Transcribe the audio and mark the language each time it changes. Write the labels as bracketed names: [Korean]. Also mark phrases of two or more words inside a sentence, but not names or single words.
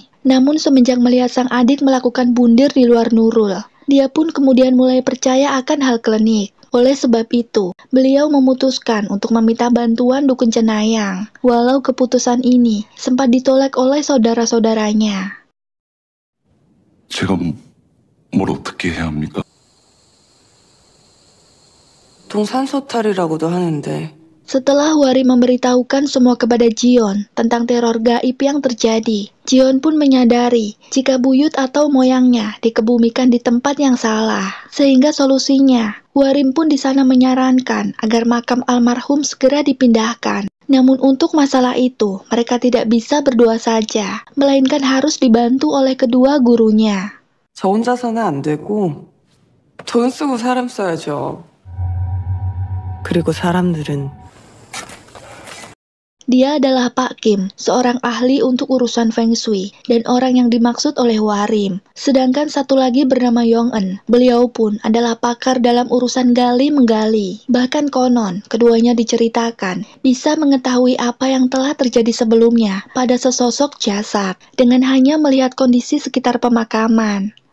[Indonesian] Namun semenjak melihat sang adik melakukan bundir di luar Nurul, dia pun kemudian mulai percaya akan hal klinik. Oleh sebab itu, beliau memutuskan untuk meminta bantuan dukun cenayang, walau keputusan ini sempat ditolak oleh saudara-saudaranya. [Korean] 제가 뭘 어떻게 해야 합니까? 동산소탈이라고도 하는데. [Indonesian] Setelah Hwarim memberitahukan semua kepada Jion tentang teror gaib yang terjadi, Jion pun menyadari jika buyut atau moyangnya dikebumikan di tempat yang salah. Sehingga solusinya, Hwarim pun di sana menyarankan agar makam almarhum segera dipindahkan. Namun untuk masalah itu, mereka tidak bisa berdua saja, melainkan harus dibantu oleh kedua gurunya. [Korean] 저 혼자서는 안 되고 돈 쓰고 사람 써야죠. 그리고 사람들은 [Indonesian] Dia adalah Pak Kim, seorang ahli untuk urusan Feng Shui, dan orang yang dimaksud oleh Hwarim. Sedangkan satu lagi bernama Yong-eun, beliau pun adalah pakar dalam urusan gali-menggali. Bahkan konon, keduanya diceritakan bisa mengetahui apa yang telah terjadi sebelumnya pada sesosok jasad, dengan hanya melihat kondisi sekitar pemakaman.